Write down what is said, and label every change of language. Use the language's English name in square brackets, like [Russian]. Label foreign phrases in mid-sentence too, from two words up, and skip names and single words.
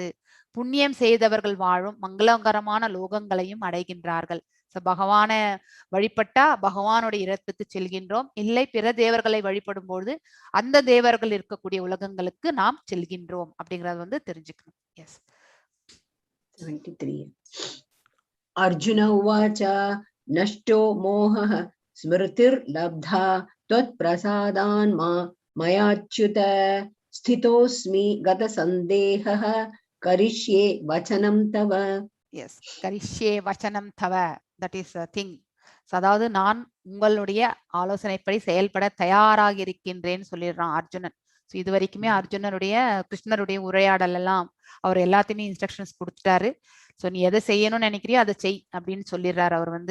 [Tamil] புண்ணியம் செய்தவர்கள் வாழும் மங்களகரமான லோகங்களையும் அடைகின்றார்கள். பகவான வழிபட்டா பகவானுடைய இடத்துக்கு செல்கின்றோம், இல்லை பிற தேவர்களை வழிபடும் பொழுது அந்த தேவர்கள் இருக்கக்கூடிய உலகங்களுக்கு நாம் செல்கின்றோம் அப்படிங்கறது வந்து தெரிஞ்சுக்கணும். எஸ், 73. [Sanskrit] अर्जुन उवाच नष्टो मोहः स्मृतिर्लब्धा त्वत्प्रसादान् मयाच्युत स्थितोऽस्मि गतसन्देहः करिष्ये वचनं तव. [English] எஸ், [Sanskrit] करिष्ये वचनं तव, [English] that is thing. [Tamil] அதாவது நான் உங்களுடைய ஆலோசனைப்படி செயல்பட தயாராக இருக்கின்றேன்னு சொல்லிடுறான் அர்ஜுனன். ஸோ இது வரைக்குமே அர்ஜுனனுடைய கிருஷ்ணருடைய உரையாடல் எல்லாம் அவர் எல்லாத்தையுமே இன்ஸ்ட்ரக்ஷன்ஸ் கொடுத்துட்டாரு. ஸோ நீ எதை செய்யணும்னு நினைக்கிறியோ அதை செய் அப்படின்னு சொல்லிடுறாரு அவர் வந்து.